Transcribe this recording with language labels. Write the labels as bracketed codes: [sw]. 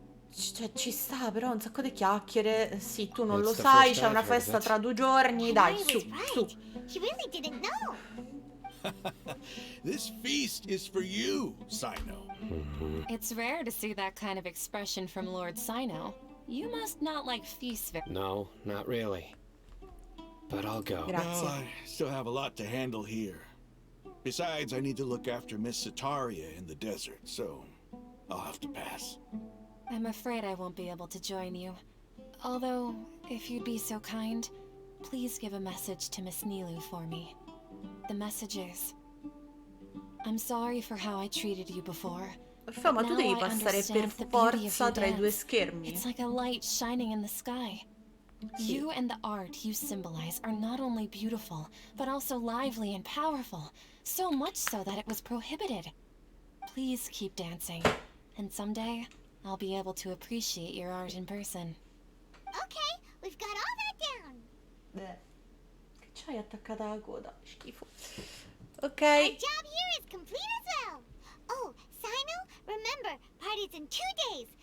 [it] Cioè, ci sta però un sacco di chiacchiere. Sì, tu non lo sai, c'è una festa tra 2 giorni. Dai, su, su. [en] He really didn't know. This feast is for you, Sino. It's rare to see that kind of expression from Lord Sino. You must not like feasts very... No, not really. But I'll go. Well, I still have a lot to handle here. Besides, I need to look after Miss Sitaria in the desert, so I'll have to pass. I'm afraid I won't be able to join you. Although, if you'd be so kind, please give a message to Miss Nilu for me. The message is... I'm sorry for how I treated you before. [it] Ma tu devi passare per forza tra I 2 schermi. [en] It's like a light shining in the sky. You and the art you symbolize are not only beautiful, but also lively and powerful. So much so that it was prohibited. Please keep dancing, and someday I'll be able to appreciate your art in person. Okay, we've got all that down. [it] Beh, che c'hai attaccata alla coda? Schifo. Ok. [en] Our job here is complete as well. Oh, Sino, remember, party's in 2 days.